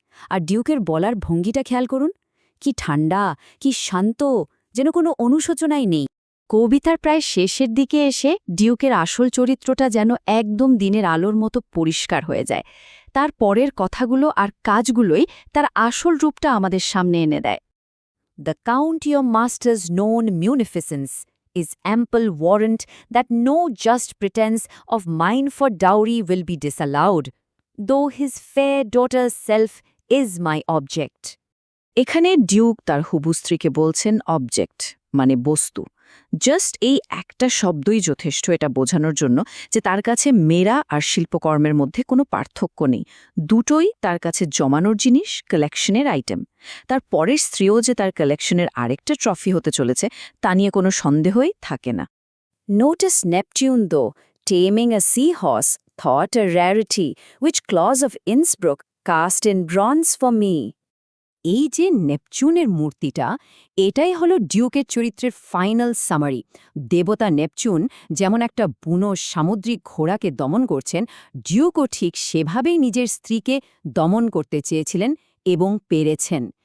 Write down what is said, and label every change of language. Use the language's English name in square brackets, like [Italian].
[Bangla] আর ডিউকের বলার ভঙ্গিটা খেয়াল করুন, কি ঠান্ডা, কি শান্ত, যেন কোনো অনুশোচনাই নেই। কবিতার প্রায় শেষের দিকে এসে ডিউকের আসল চরিত্রটা যেন একদম দিনের আলোর মতো পরিষ্কার হয়ে যায়। তার পরের কথাগুলো আর কাজগুলোই তার আসল রূপটা আমাদের সামনে এনে দেয়। [English] The count your master's known munificence is ample warrant that no just pretense of mine for dowry will be disallowed, though his fair daughter's self is my object. [Bangla] এখানে ডিউক তার হুবু স্ত্রীকে বলছেন অবজেক্ট, মানে বস্তু। জাস্ট এই একটা শব্দই যথেষ্ট এটা বোঝানোর জন্য যে তার কাছে মেয়েরা আর শিল্পকর্মের মধ্যে কোনো পার্থক্য নেই, দুটোই তার কাছে জমানোর জিনিস, কালেকশনের আইটেম। তার পরের স্ত্রীও যে তার কালেকশনের আরেকটা ট্রফি হতে চলেছে তা নিয়ে কোনো সন্দেহই থাকে না। [English] Notice Neptune, though, taming a seahorse, thought a rarity, which Claus of Innsbruck cast in bronze for me. [Bangla] এই যে নেপচুনের মূর্তিটা, এটাই হলো ডিউকের চরিত্রের ফাইনাল সামারি। দেবতা নেপচুন যেমন একটা বুনো সামুদ্রিক ঘোড়াকে দমন করছেন, ডিউকও ঠিক সেভাবেই নিজের স্ত্রীকে দমন করতে চেয়েছিলেন এবং পেরেছেন।